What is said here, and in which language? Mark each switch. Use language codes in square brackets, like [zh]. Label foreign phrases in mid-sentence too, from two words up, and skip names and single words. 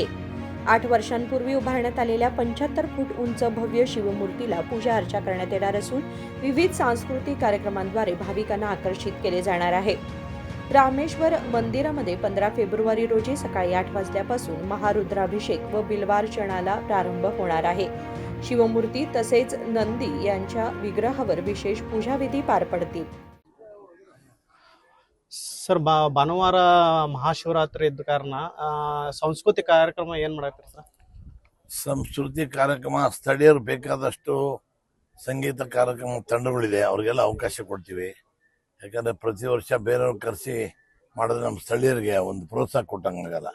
[mr] 8 वर्षांपूर्वी उभारण्यात आलेल्या 75 फूट उंच भव्य शिवमूर्तीला पूजा अर्चा करण्यात येणार असून विविध सांस्कृतिक कार्यक्रमांद्वारे भाविकांना आकर्षित केले जाणार आहे. रामेश्वर मंदिरामध्ये 15 फेब्रुवारी रोजी सकाळी 8 वाजल्यापासून महारुद्राभिषेक व बिल्वार्चनाला प्रारंभ होणार आहे. शिवमूर्ती तसेच नंदी यांच्या विग्रहावर विशेष पूजाविधी पार पडतील. [kn] ಸರ್ ಭಾನುವಾರ ಮಹಾಶಿವರಾತ್ರಿ ಇದ್ದ ಕಾರಣ ಸಾಂಸ್ಕೃತಿಕ ಕಾರ್ಯಕ್ರಮ ಏನು ಮಾಡತ್ತೀರಿ ಸರ್? ಸಂಸ್ಕೃತಿ ಕಾರ್ಯಕ್ರಮ ಸ್ಥಳೀಯರು ಬೇಕಾದಷ್ಟು ಸಂಗೀತ ಕಾರ್ಯಕ್ರಮ ತಂಡಗಳಿದೆ, ಅವ್ರಿಗೆಲ್ಲ ಅವಕಾಶ ಕೊಡ್ತೀವಿ. ಯಾಕಂದರೆ ಪ್ರತಿ ವರ್ಷ ಬೇರೆಯವ್ರು ಕರೆಸಿ ಮಾಡಿದ್ರೆ ನಮ್ಮ ಸ್ಥಳೀಯರಿಗೆ ಒಂದು ಪ್ರೋತ್ಸಾಹ ಕೊಟ್ಟಂಗಾಗಲ್ಲ.